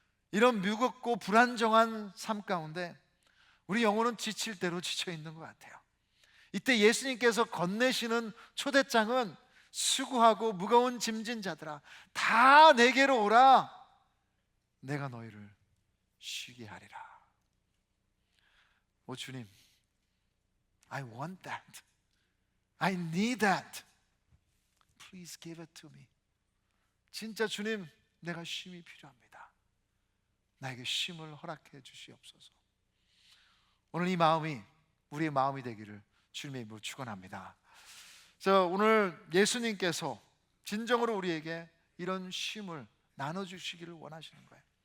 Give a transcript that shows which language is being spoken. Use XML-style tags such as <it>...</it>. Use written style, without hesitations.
<ko>이런 무겁고 불안정한 삶 가운데 우리 영혼은 지칠 대로 지쳐 있는 것 같아요. 이때 예수님께서 건네시는 초대장은 수고하고 무거운 짐진 자들아 다 내게로 오라. 내가 너희를 쉬게 하리라. 오 주님,</ko> <en>I want that. I need that. Please give it to me.</en> <ko>진짜 주님, 내가 쉼이 필요합니다. 나에게 쉼을 허락해 주시옵소서. 오늘 이 마음이 우리의 마음이 되기를 주님의 이름으로 축원합니다. 그래서 오늘 예수님께서 진정으로 우리에게 이런 쉼을 나눠주시기를 원하시는 거예요.</ko>